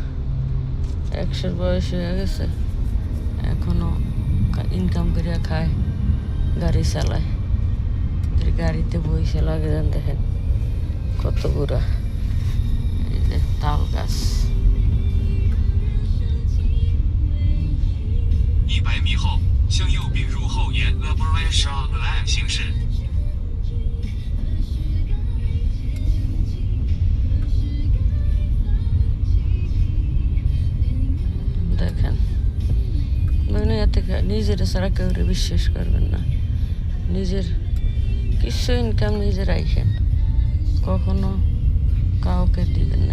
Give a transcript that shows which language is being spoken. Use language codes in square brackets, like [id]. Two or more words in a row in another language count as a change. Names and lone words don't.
[bn] 100 বয়স হয়ে গেছে, এখনো ইনকাম করিয়া খায়, গাড়ি চালায়। গাড়িতে বইসে লাগে যান, দেখেন কত বুড়া। এই যে তাল গাছ। [zh] 100 米后向右并入后沿 Le Bourget Champ Line 行驶。 [bn] দেখেন মানে এতে নিজের ছাড়া কেউ বিশ্বাস করবেন না। নিজের কিছু ইনকাম নিজে রাখেন, কখনো কাউকে দিবেন না।